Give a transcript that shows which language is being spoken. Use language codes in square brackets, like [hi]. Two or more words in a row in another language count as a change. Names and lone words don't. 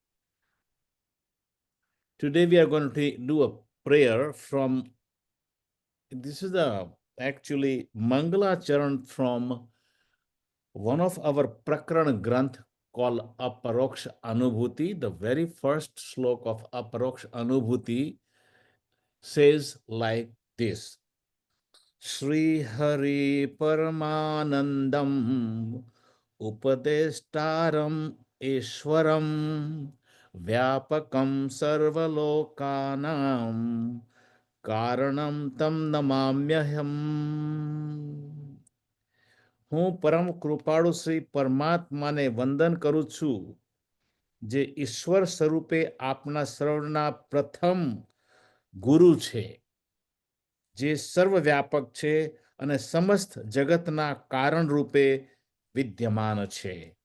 [en] Today we are going to do a prayer from, this is the actually [sa] मङ्गल चरण [en] from one of our [sa] प्रकरण ग्रन्थ [en] called Aparoksha Anubhuti. The very first slok of Aparoksha Anubhuti says like this: [sa] श्री हरि परमानन्दम् उपदेष्टारम् ईश्वरम् व्यापकम् सर्वलोकानाम् कारणम् तम् नमाम्यहम्. [gu] હું પરમ કૃપાળુ શ્રી પરમાત્માને વંદન કરું છું, જે ઈશ્વર સ્વરૂપે આપના સર્વના પ્રથમ ગુરુ છે, જે સર્વવ્યાપક છે અને સમસ્ત જગતના કારણ રૂપે વિદ્યમાન છે.